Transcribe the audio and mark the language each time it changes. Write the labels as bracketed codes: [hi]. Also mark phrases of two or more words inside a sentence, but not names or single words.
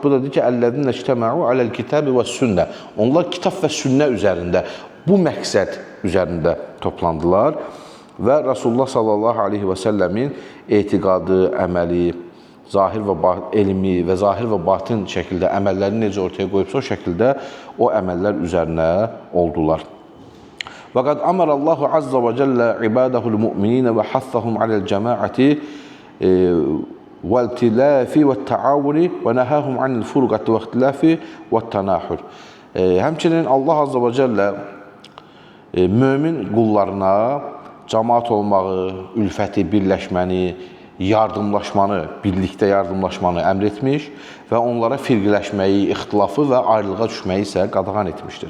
[az] Bu da deyir ki, [ar] الذين اجتمعوا على الكتاب والسنة. [az] Onlar kitab və sünnə üzərində, bu məqsəd üzərində toplandılar və Rasulullah [ar] صلى الله عليه وسلم [az] etiqadı, əməli, zahir və elmi və zahir və batin şəkildə əməllərini necə ortaya qoyubsa, o şəkildə o əməllər üzərinə oldular. [ar] وقد أمر الله عز وجل عباده المؤمنين وحضهم على الجماعة والائتلاف والتعاون ونهاهم عن الفرقة والاختلاف والتناحر. [az] Həmçinin Allah [ar] عز وجل [az] mömin qullarına cəmaat olmağı, ülfəti, birləşməni, yardımlaşmanı, birlikdə yardımlaşmanı əmr etmiş və onlara firqləşməyi, ixtilafı və ayrılığa düşməyi isə qadağan etmişdir.